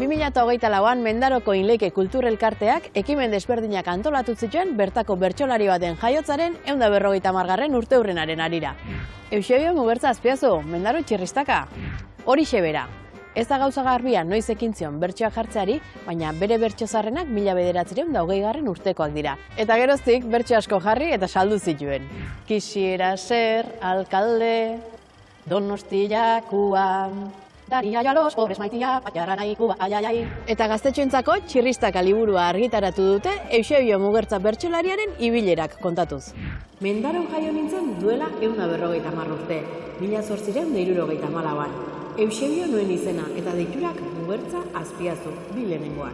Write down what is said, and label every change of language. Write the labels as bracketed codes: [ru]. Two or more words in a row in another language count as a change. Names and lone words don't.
[eu] 2024an Mendaroko Inleike Kulturelkarteak ekimen desberdinak antolatu zituen bertako bertsolari baten jaiotzaren 150. urteurrenaren harira. Eusebio Mugertza Azpiazu, Mendaro txirristaka. Horixe bera. Ez da gauza garbia noiz ekin zion bertsoa jartzeari, baina bere bertso zaharrenak 1920 urtekoak dira. Eta geroztik bertso asko jarri eta saldu zituen. [es] Quisiera ser alcalde Donostiakoa, daria a los pobres maitia, paiaranaikua, aiaiai. [eu] Eta gaztetxoentzako txirristaka liburua argitaratu dute Eusebio Mugertza bertsolariaren ibilerak kontatuz. Mendaron jaio nintzen duela 150 urte, 1864an. Eusebio nuen izena eta deiturak Mugertza Azpiazu, bi lehenengoak.